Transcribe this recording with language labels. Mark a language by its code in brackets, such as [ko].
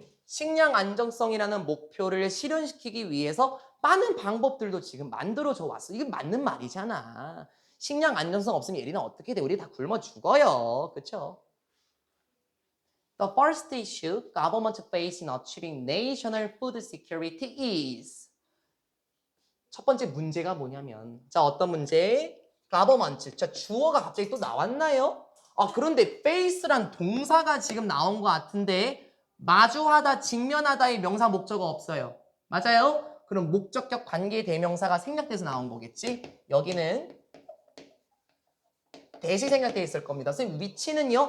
[ko] 식량 안정성이라는 목표를 실현시키기 위해서 많은 방법들도 지금 만들어져 왔어. 이게 맞는 말이잖아. 식량 안정성 없으면 예린아 어떻게 돼? 우리 다 굶어 죽어요. 그쵸? [en] The first issue government face in achieving national food security is [ko] 첫 번째 문제가 뭐냐면 자 어떤 문제? government 자 주어가 갑자기 또 나왔나요? 아 그런데 face란 동사가 지금 나온 것 같은데 마주하다, 직면하다의 명사 목적어 없어요. 맞아요? 그럼 목적격 관계 대명사가 생략돼서 나온 거겠지? 여기는 대시 생략돼 있을 겁니다. 선생님 위치는요?